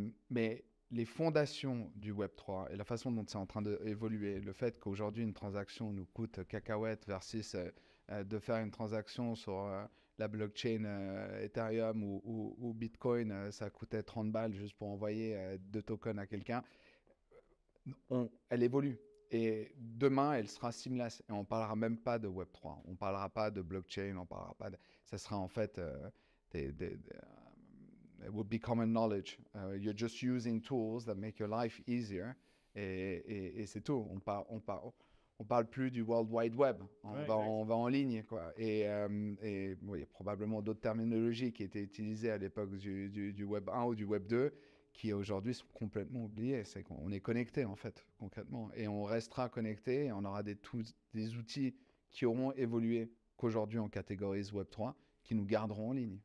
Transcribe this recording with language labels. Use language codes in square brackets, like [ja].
[fr] Mais les fondations du Web3 et la façon dont c'est en train d'évoluer, le fait qu'aujourd'hui une transaction nous coûte cacahuète versus de faire une transaction sur la blockchain Ethereum ou Bitcoin, ça coûtait 30 balles juste pour envoyer 2 tokens à quelqu'un, elle évolue. Et demain, elle sera seamless. Et on ne parlera même pas de Web3. On ne parlera pas de blockchain. On parlera pas de... Ça sera en fait... [en] it would be common knowledge. You're just using tools that make your life easier. [fr] Et c'est tout. On parle plus du World Wide Web. On va en ligne, quoi. Et il y a probablement d'autres terminologies qui étaient utilisées à l'époque du Web 1 ou du Web 2 qui aujourd'hui sont complètement oubliées. C'est qu'on est connecté, en fait, concrètement. Et on restera connecté et on aura des outils qui auront évolué qu'aujourd'hui on catégorise Web 3 qui nous garderont en ligne.